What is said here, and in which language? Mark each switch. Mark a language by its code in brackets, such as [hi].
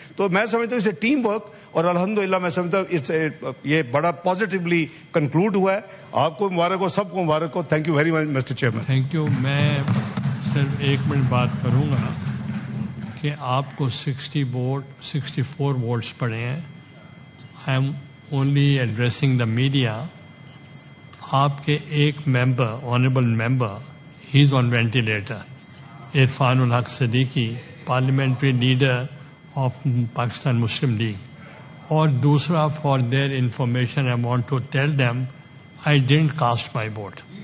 [ur] تو میں سمجھتا ہوں اسے ٹیم ورک, اور الحمدللہ میں سمجھتا ہوں یہ بڑا [en] positively concluded [ur] ہوا ہے. آپ کو مبارک ہو, سب کو مبارک ہو. [en] Thank you very much mister chairman. Thank you. [ur] میں صرف 1 منٹ بات کروں گا کہ آپ کو 64 ووٹس پڑے ہیں. [en] I'm only addressing the media. [ur] آپ کے ایک ممبر, [en] Honourable member, he is on ventilator, Irfan ul Haq Siddiqui, parliamentary leader of Pakistan Muslim League. [ur] اور دوسرا, [en] For their information I want to tell them I didn't cast my vote.